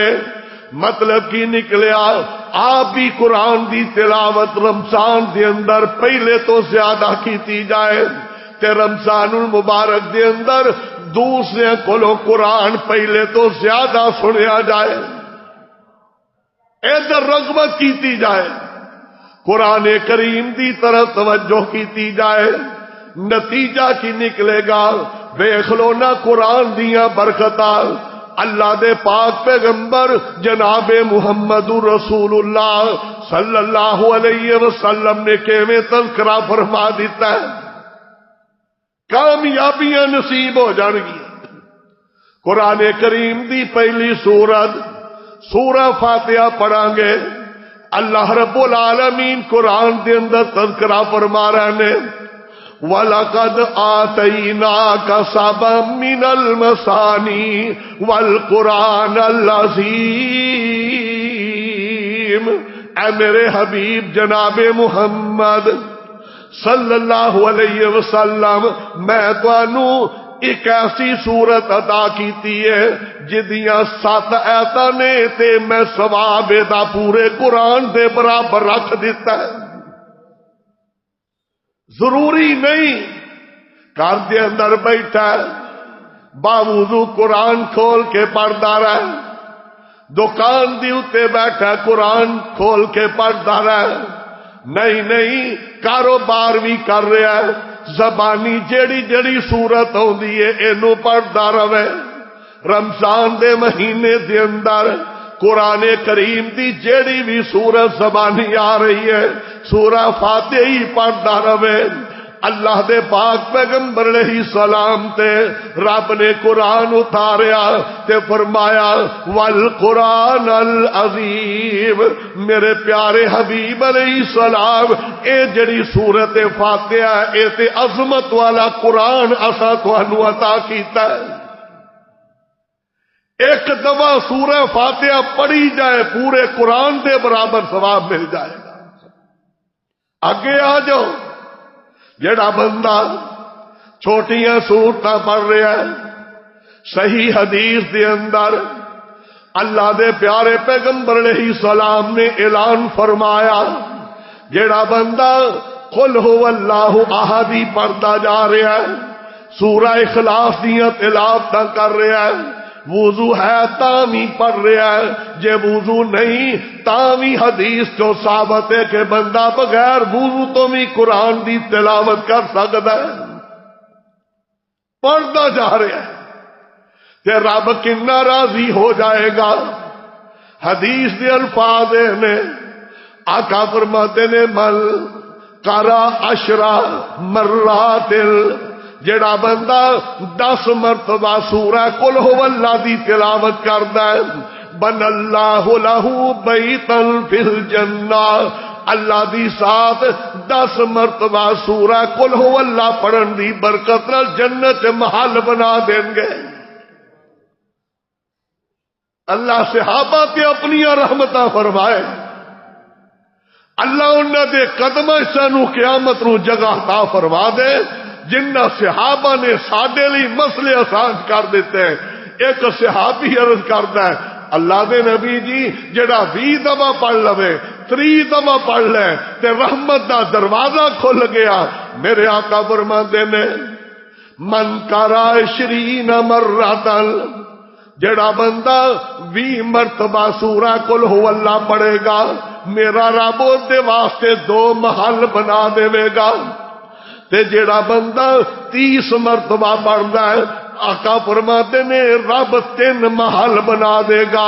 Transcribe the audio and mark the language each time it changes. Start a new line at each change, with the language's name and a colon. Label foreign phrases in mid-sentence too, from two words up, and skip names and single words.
Punjabi: مطلب کی نکلیا آپ بھی قرآن دی تلاوت رمضان دے اندر پہلے تو زیادہ کیتی جائے تے
Arabic: رمضان المبارک
Punjabi: دے اندر دوسرے کولوں قرآن پہلے تو زیادہ سنیا جائے، ادھر رغبت کیتی جائے، قرآن کریم دی طرف توجہ کیتی جائے۔ نتیجہ کی نکلے گا، ویکھ لو نا قرآن دیاں برکتاں اللہ دے پاک پیغمبر جناب محمد رسول اللہ
Arabic: صلی اللہ علیہ وسلم
Punjabi: نے کیویں تذکرہ فرما دیتا ہے، کامیابیاں نصیب ہو جان گی۔ قرآن کریم دی پہلی سورہ فاتحہ پڑھیں گے،
Arabic: اللہ رب العالمین
Punjabi: قرآن دے اندر تذکرہ فرما رہے نے،
Arabic: وَلَقَدْ آتَيْنَاكَ سَبْعًا مِّنَ الْمَثَانِي وَالْقُرْآنَ الْعَظِيمَ۔
Punjabi: اے میرے حبیب جناب محمد
Arabic: صلی اللہ علیہ وسلم،
Punjabi: میں تانوں ایک ایسی صورت عطا کیتی ہے جدیاں 7 آیتاں نے تے میں ثواب دا پورے قرآن دے برابر رکھ دیتا ہے۔ ضروری نہیں گھر دے اندر بیٹھا باوضو قرآن کھول کے پڑھتا رہے، دکان دی اتے بیٹھا قرآن کھول کے پڑھتا رہے، نہیں کاروبار بھی کر رہا ہے، زبانی جیڑی جیڑی صورت ہوندی ہے اینو پڑھتا رہے۔ رمضان دے مہینے دے اندر قرآن کریم دی جیڑی بھی سورت زبانی آ رہی ہے سورہ فاتحہ ہی پڑھتا رہے۔ اللہ دے پاک پیغمبر
Arabic: علیہ السلام
Punjabi: تے رب نے قرآن اتاریا تے فرمایا
Arabic: والقرآن العظیم،
Punjabi: میرے پیارے حبیب
Arabic: علیہ السلام
Punjabi: اے جڑی سورت فاتحہ اے تے عظمت والا قرآن اسا تانوں عطا کیتا ہے۔ ایک دفعہ سورہ فاتحہ پڑھی جائے پورے قرآن دے برابر ثواب مل جائے گا۔ آگے آ جاؤ، جڑا بندہ چھوٹیاں سورتاں پڑھ رہا ہے، صحیح حدیث دے اندر اللہ دے پیارے پیغمبر علیہ السلام نے اعلان فرمایا جڑا بندہ
Arabic: قل هو اللہ احد
Punjabi: ہی پڑھتا جا رہا ہے، سورہ اخلاص دیاں تلاوتاں کر رہا ہے، وضو ہے تاوی پڑھ رہا ہے، جے وضو نہیں تاوی حدیث جو ثابت ہے کہ بندہ بغیر وضو تو بھی قرآن دی تلاوت کر سکتا ہے، پڑھتا جا رہا ہے تے رب کنا راضی ہو جائے گا۔ حدیث دے الفاظ نے آقا فرماتے نے
Arabic: مل قرأ 10 مرات،
Punjabi: جڑا بندہ 10 مرتبہ سورہ قل هو اللہ دی تلاوت کردا ہے
Arabic: بن اللہ لہ بیتا فی الجنہ،
Punjabi: اللہ دی ساتھ 10 مرتبہ سورہ قل هو اللہ پڑھن دی برکت نال جنت محل بنا دیں گے۔ اللہ صحابہ تے اپنی رحمتاں فرمائے، اللہ انہاں دے قدماں سانو قیامت نو جگہ عطا فرما دے جنہ صحابہ نے ساڈے لئی مسئلے آسان کر دیتے ہیں۔ ایک صحابی عرض کرتا ہے اللہ دے نبی جی جڑا 20 دفعہ پڑھ لوے 30 دفعہ پڑھ لے تے رحمت دا دروازہ کھل گیا۔ میرے آقا فرماتے نے
Arabic: من قرأ 20 مرۃ،
Punjabi: جڑا بندہ 20 مرتبہ سورہ قل هو اللہ پڑھے گا میرا رب دے واسطے 2 محل بنا دے گا، تے جڑا بندہ 30 مرتبہ پڑھدا ہے آقا فرماتے نے رب 3 محل بنا دے گا۔